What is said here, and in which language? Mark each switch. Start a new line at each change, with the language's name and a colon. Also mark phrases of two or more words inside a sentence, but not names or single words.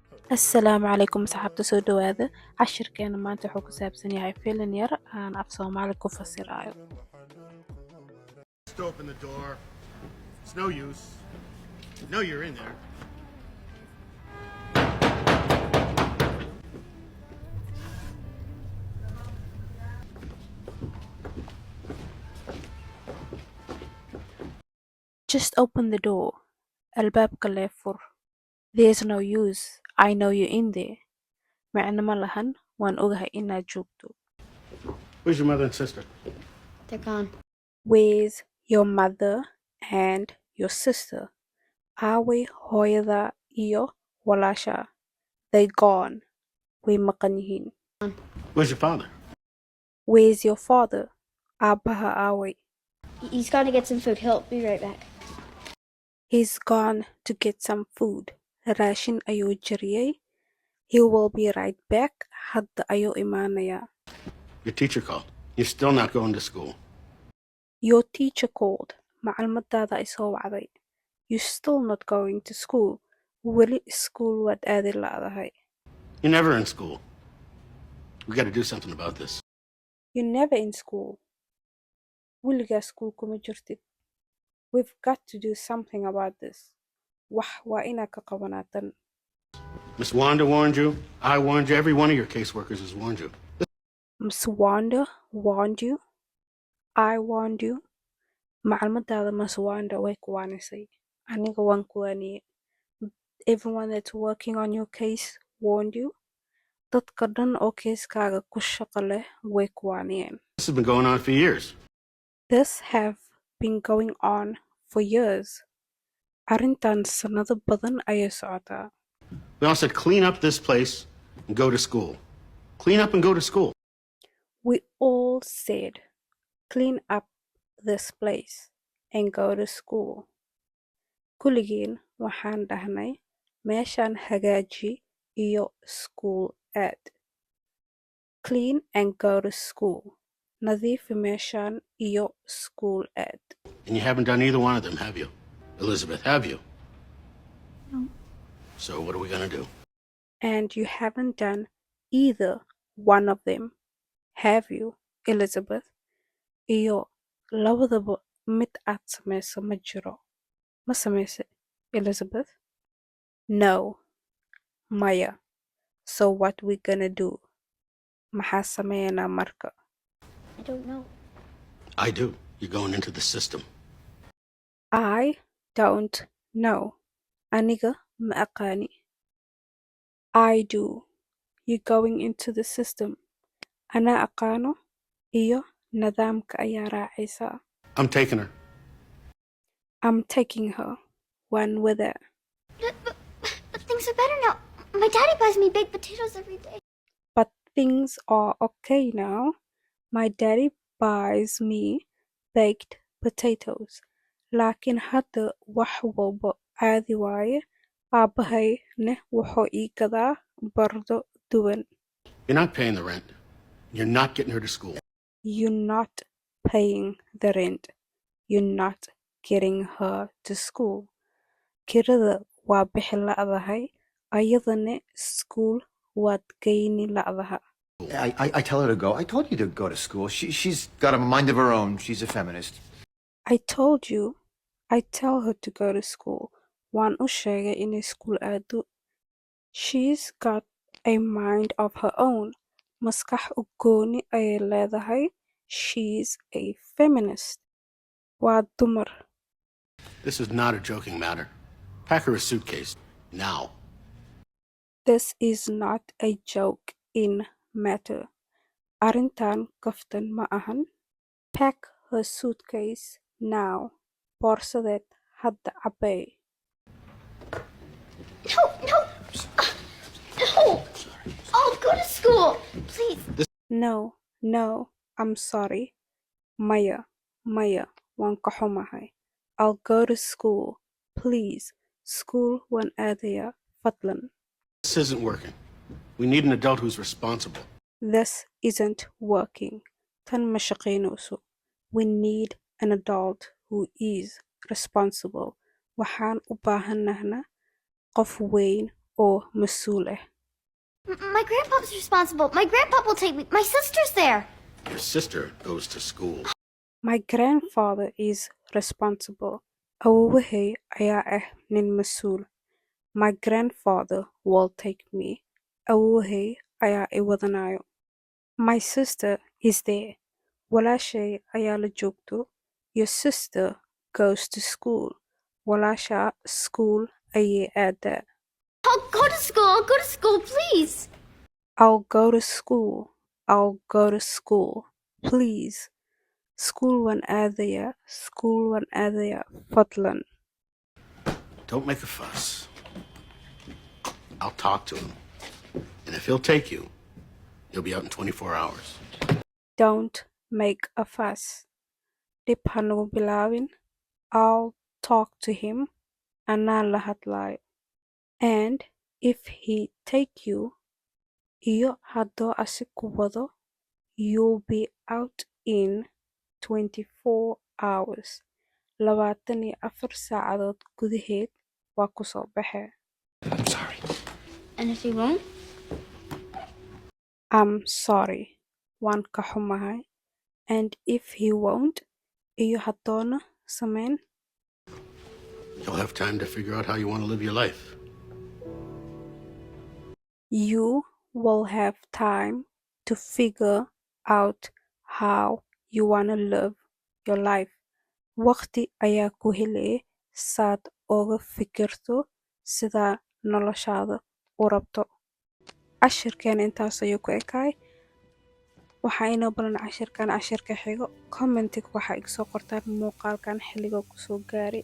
Somali: Asalaamu calaykum saxaabta soo dhawaada cashirkeena maanta wuxuu ku saabsan yahay filim yar aan af Soomaali ku fasirayo.
English: Just open the door. It's no use. You know you're in there. Just open the door.
Somali: Albaabka lee fur.
English: There's no use. I know you're in there.
Somali: Macno ma lahan, waan ogahay inaad joogto.
English: Where's your mother and sister? They're gone. Where's your mother and your sister?
Somali: Aaway hooyada iyo walaasha?
English: They gone.
Somali: Way maqan yihiin.
English: Where's your father? Where's your father?
Somali: Aabbaha aaway.
English: He's gone to get some food. He'll be right back. He's gone to get some food.
Somali: Raashin ayuu jariyay.
English: He will be right back.
Somali: Hadda ayuu imaanayaa.
English: Your teacher called. You're still not going to school. Your teacher called.
Somali: Macalmadaada ay soo wacday.
English: You're still not going to school.
Somali: Weli school waad aadi la'dahay.
English: You're never in school. We got to do something about this. You're never in school.
Somali: Weligaa school kuma jirtid.
English: We've got to do something about this.
Somali: Wax waa inaad ka qabanaatan.
English: Miss Wanda warned you. I warned you. Every one of your caseworkers has warned you. Miss Wanda warned you. I warned you.
Somali: Macalmadaada Miss Wanda way ku waanisay. Aniga waan ku waaniyay.
English: Everyone that's working on your case warned you.
Somali: Dadka dhan oo keeskaaga ku shaqo leh way ku waaniyeen.
English: This has been going on for years. This have been going on for years.
Somali: Arrintan sanado badan ayay socotaa.
English: We all said clean up this place and go to school. Clean up and go to school. We all said clean up this place and go to school.
Somali: Kulligeen waxaan dhahnay meeshaan hagaaji iyo school aad.
English: Clean and go to school.
Somali: Nadiifi meeshaan iyo school aad.
English: And you haven't done either one of them, have you? Elizabeth, have you? No. So what are we going to do? And you haven't done either one of them, have you, Elizabeth?
Somali: Iyo labadaba mid aad samayso ma jiro. Ma samayse,
English: Elizabeth? No. Maya. So what we gonna do?
Somali: Maxaa sameeyanaa marka?
English: I don't know. I do. You're going into the system. I don't know.
Somali: Aniga ma aqaani.
English: I do. You're going into the system.
Somali: Ana aqaano iyo nidaamka ayaa raacaysaa.
English: I'm taking her. I'm taking her. One with her. But things are better now. My daddy buys me baked potatoes every day. But things are okay now. My daddy buys me baked potatoes.
Somali: Laakiin hadda wax walba caadi waaye. Aabbahayna wuxuu ii gadaa bardo duwan.
English: You're not paying the rent. You're not getting her to school. You're not paying the rent. You're not getting her to school.
Somali: Kirada waa bixi la'dahay. Ayadana school waad geyni la'daha.
English: I tell her to go. I told you to go to school. She's got a mind of her own. She's a feminist. I told you. I tell her to go to school.
Somali: Waan u sheegay inay school aado.
English: She's got a mind of her own.
Somali: Maskax u gooni ayay leedahay.
English: She's a feminist.
Somali: Waa dumar.
English: This is not a joking matter. Pack her a suitcase. Now. This is not a joke in matter.
Somali: Arrintan kaftan ma ahan.
English: Pack her suitcase now.
Somali: Boorsadeed hadda cabbay.
English: No, no. No. I'll go to school. Please. No, no, I'm sorry.
Somali: Maya, Maya, waan ka xumahay.
English: I'll go to school. Please.
Somali: School waan aadayaa. Fadlan.
English: This isn't working. We need an adult who's responsible. This isn't working.
Somali: Tan ma shaqaynayso.
English: We need an adult who is responsible.
Somali: Waxaan u baahanahnaa qof weyn oo mas-uul ah.
English: My grandpa's responsible. My grandpa will take me. My sister's there. Your sister goes to school. My grandfather is responsible.
Somali: Awowahay ayaa ah nin mas-uul.
English: My grandfather will take me.
Somali: Awowahay ayaa i wadanayo.
English: My sister is there.
Somali: Walaashay ayaa la joogto.
English: Your sister goes to school.
Somali: Walaasha school ayay aadaa.
English: I'll go to school. I'll go to school, please. I'll go to school. I'll go to school.
Somali: Please. School waan aadayaa. School waan aadayaa. Fadlan.
English: Don't make a fuss. I'll talk to him. And if he'll take you, you'll be out in 24 hours. Don't make a fuss.
Somali: Dib ha nagu bilaabin.
English: I'll talk to him.
Somali: Anaa la hadlaayo.
English: And if he take you,
Somali: iyo haddoo asi ku wado,
English: you'll be out in 24 hours.
Somali: 24 saacadood gudaheed waa ku soo baxee.
English: I'm sorry. And if he won't? I'm sorry.
Somali: Waan ka xumahay.
English: And if he won't,
Somali: iyo haddoona samayn,
English: You'll have time to figure out how you want to live your life. you will have time to figure out how you wanna live your life.
Somali: Waqti ayaa ku helaya saad oga fikirto sidaa noloshaada u rabto. Cashirkeena intaas ayuu ku ekaay. Waxaa inoo balan cashirka xigo. Commentiga waxaa iga soo qortaan muuqaalkan xilliga kusoo gaaray.